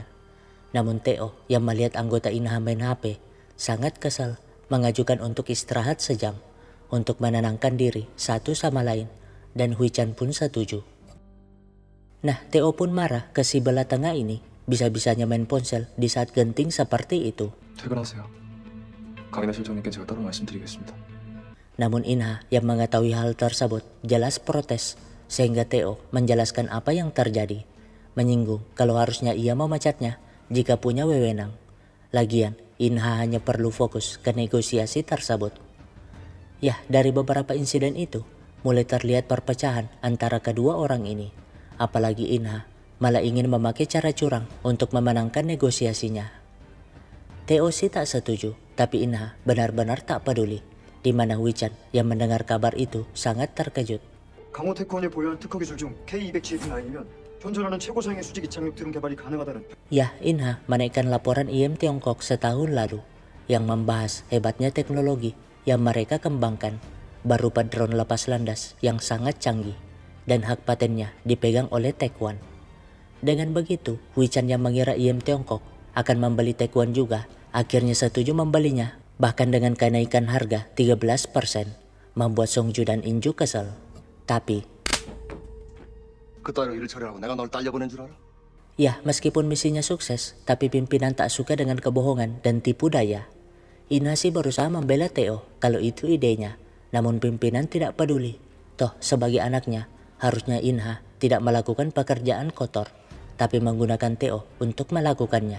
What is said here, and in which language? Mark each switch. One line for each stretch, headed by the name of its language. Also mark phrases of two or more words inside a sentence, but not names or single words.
Indonesian: Namun Tae-oh yang melihat anggota Inha main HP sangat kesal, mengajukan untuk istirahat sejam untuk menenangkan diri satu sama lain, dan Hui Chan pun setuju. Nah, Tae-oh pun marah ke si belah tengah ini, bisa-bisanya main ponsel di saat genting seperti itu.
Korean: 퇴근하세요. 강인하 실장님께 제가 따로 말씀드리겠습니다.
Indonesian: Namun Inha yang mengetahui hal tersebut jelas protes, sehingga Tae-oh menjelaskan apa yang terjadi, menyinggung kalau harusnya ia memecatnya jika punya wewenang. Lagian Inha hanya perlu fokus ke negosiasi tersebut. Ya, dari beberapa insiden itu mulai terlihat perpecahan antara kedua orang ini. Apalagi Inha malah ingin memakai cara curang untuk memenangkan negosiasinya. Tae-oh sih tak setuju, tapi Inha benar-benar tak peduli. Di mana Hui Chan yang mendengar kabar itu sangat terkejut.
Korean: 강호 테크원이 보유한 특허 기술 중 K200CF9이면 현존하는 최고사양의 수직 이착륙 드론 개발이 가능하다는.
Indonesian: Ya, Inha menaikkan laporan IM Tiongkok setahun lalu yang membahas hebatnya teknologi yang mereka kembangkan berupa drone lepas landas yang sangat canggih, dan hak patennya dipegang oleh Taekwon. Dengan begitu, Hui Chan yang mengira IM Tiongkok akan membeli Taekwon juga akhirnya setuju membelinya, bahkan dengan kenaikan harga 13%, membuat Songju dan Inju kesal. Tapi
Korean: 그 따위로 일을 처리하고 내가 널 딸려보낸 줄 알아?
Indonesian: ya, meskipun misinya sukses, tapi pimpinan tak suka dengan kebohongan dan tipu daya. Inha sih berusaha membela Tae-oh kalau itu idenya, namun pimpinan tidak peduli. Toh sebagai anaknya, harusnya Inha tidak melakukan pekerjaan kotor, tapi menggunakan Tae-oh untuk melakukannya.